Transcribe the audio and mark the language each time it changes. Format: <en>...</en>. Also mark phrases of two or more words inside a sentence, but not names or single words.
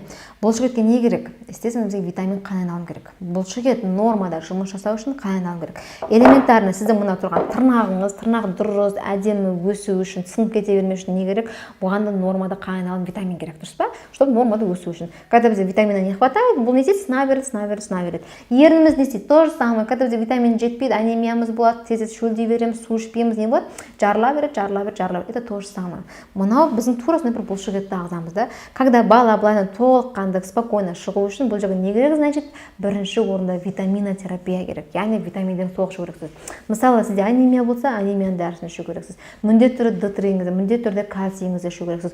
<kk>Бұлшықетке не керек? Естественно, бізге витамин қан айналым керек. Бұлшықет нормада жұмыс жасау үшін қан айналым керек. Элементарно сіздің мына тұрған тырнақ дұрыс, әдемі өсу үшін, сынып кете бермеу үшін не керек? Бұған да нормада қан айналым витамин керек, дұрыс па? Чтобы нормада өсу үшін.</kk> <ru>Когда бізде витамина не хватает,</ru> <kk>бұл не істейді? Сына береді. Ерніміз не істейді?</kk> <ru>То же самое.</ru> <kk>Когда бізде витамин жетпейді, анемиямыз болады, тез шөлдей береміз, су ішпейміз, не болады? Жарыла береді.</kk> <ru>Это то же самое.</ru> <kk>Мынау біздің тура сондай бір бұлшықетті ағзамыз да. Когда бала былайынан толыққанды спокойно шығу үшін бұл жерге не керек, значит, бірінші орында витаминотерапия керек. Яғни витаминдерді толық ішу керексіз. Мысалы, сізде анемия болса, анемияның дәрісін ішу керексіз. Міндетті түрде D3-іңізді, міндетті түрде кальцийіңізді ішу керексіз.</kk>